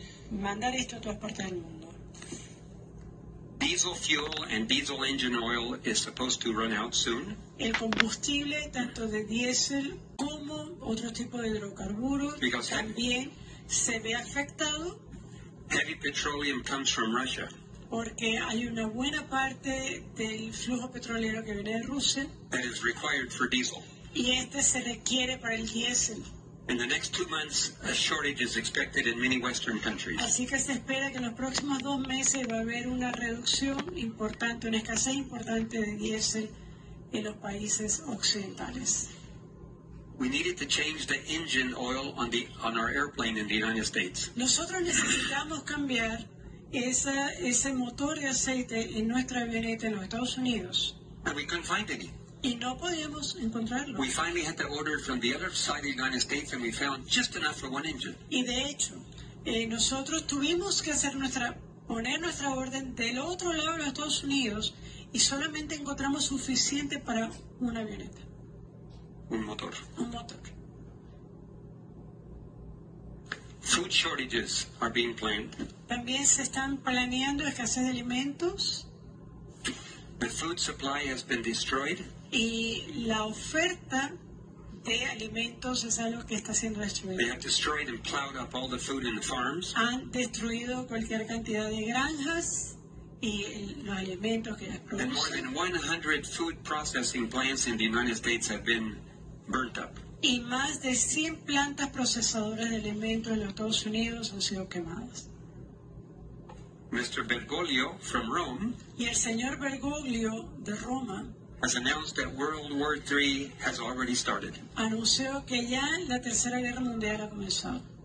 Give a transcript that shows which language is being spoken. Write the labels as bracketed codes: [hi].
[es] Mandar esto a todas partes del mundo. [en] Diesel fuel and diesel engine oil is supposed to run out soon. [es] El combustible tanto de diésel como otro tipo de hidrocarburos también se ve afectado. [en] Heavy petroleum comes from Russia. [es] Porque hay una buena parte del flujo petrolero que viene de Rusia. [en] That is required for diesel. [es] Y este se requiere para el diésel. [en] In the next 2 months, a shortage is expected in many Western countries. [es] Así que se espera que en los próximos 2 meses va a haber una reducción importante, una escasez importante de diésel en los países occidentales. [en] We needed to change the engine oil on our airplane in the United States. [es] Nosotros necesitamos cambiar ese motor de aceite en nuestra avioneta en los Estados Unidos. [en] And we couldn't find any. [es] Y no podíamos encontrarlo. [en] We finally had to order from the other side of the United States, and we found just enough for one engine. [es] Y de hecho, nosotros tuvimos que poner nuestra orden del otro lado de los Estados Unidos y solamente encontramos suficiente para una avioneta. Un motor. Un motor. [en] Food shortages are being planned. [es] También se están planeando escasez de alimentos. [en] The food supply has been destroyed. [es] Y la oferta de alimentos es algo que está siendo destruido. [en] They have destroyed and plowed up all the food in the farms. [es] Han destruido cualquier cantidad de granjas los alimentos que producen. [en] And more than 100 food processing plants in the United States have been burnt up. [es] Y más de 100 plantas procesadoras de alimentos en los Estados Unidos han sido quemadas. [en] Mr. Bergoglio from Rome, [es] y el señor Bergoglio de Roma, [en] has announced that World War III has already started. [es] Anunció que ya la Tercera Guerra Mundial ha comenzado.